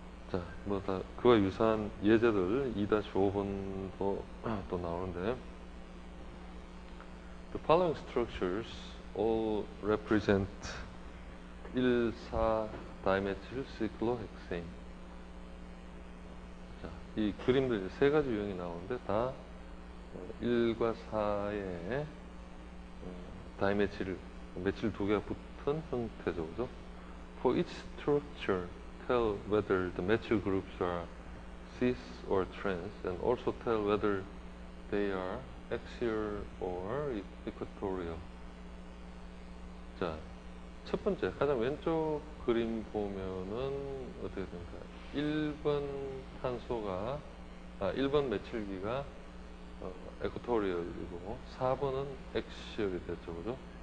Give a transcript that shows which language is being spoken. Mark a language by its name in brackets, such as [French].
[Korean] 자, 뭐 다 그와 유사한 예제들 2-5번도 또 나오는데, [English] the following structures all represent 1,4-dimethyl cyclohexane. [Korean] 자, 이 그림들 세 가지 유형이 나오는데 다 1과 4의 다이메칠, 메칠 두 개가 붙은 형태죠, 그죠? [English] For each structure, tell whether the methyl groups are cis or trans, and also tell whether they are axial or equatorial. [Korean] 자, 첫 번째, 가장 왼쪽 그림 보면은 어떻게 됩니까? 1번 탄소가, 1번 메칠기가 에쿼토리얼이고 4번은 엑시얼이 됐죠, 그죠?